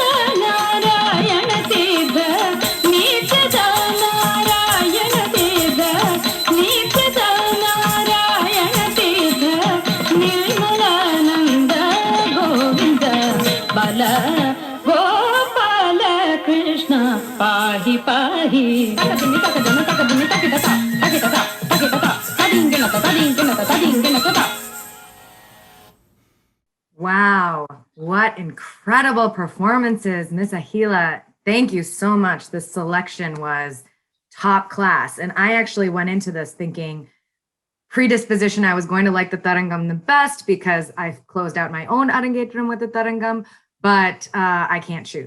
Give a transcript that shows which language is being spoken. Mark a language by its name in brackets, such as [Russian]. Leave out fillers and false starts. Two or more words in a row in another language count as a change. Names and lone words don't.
[Sanskrit] नारायण तीर्थ नित्यद नारायण तीर्थ नित्यद नारायण तीर्थ निर्मलानन्द गोविन्द बल गोपाल कृष्ण पाहि पाहि ತಕದಿನಿ ತಕದನ ತಕದಿನಿ ತಕಿಟತ ತಕಿಟತ ತಕಿಟತ ತದಿಂಗಿಣತ ತದಿಂಗಿಣತ ತದಿಂಗಿಣತ. [English] Wow, what incredible performances, Miss Ahila. Thank you so much. The selection was top class. And I actually went into this thinking predisposition, I was going to like the Tarangam the best because I've closed out my own Arangetram with the Tarangam, but I can't choose.